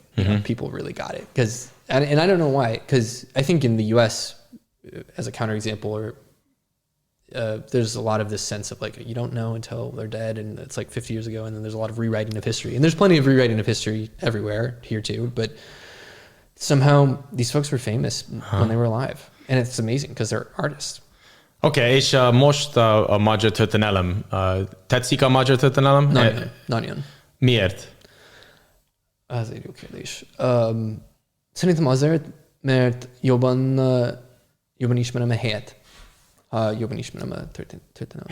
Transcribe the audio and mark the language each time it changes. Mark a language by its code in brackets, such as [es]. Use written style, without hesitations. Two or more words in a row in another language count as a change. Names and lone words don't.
[en] You know, people really got it. And I don't know why, because I think in the US, as a counterexample, or there's a lot of this sense of like, you don't know until they're dead, and it's like 50 years ago, and then there's a lot of rewriting of history. And there's plenty of rewriting of history everywhere, here too, but somehow these folks were famous when they were alive. And it's amazing, because they're artists. [hu] Oké, és most a magyar történelem. Tetszik a magyar történelem? Nagyon. Miért? Ez egy jó kérdés. Szerintem azért, mert jobban ismerem a helyet. Jobban ismerem a történelmet.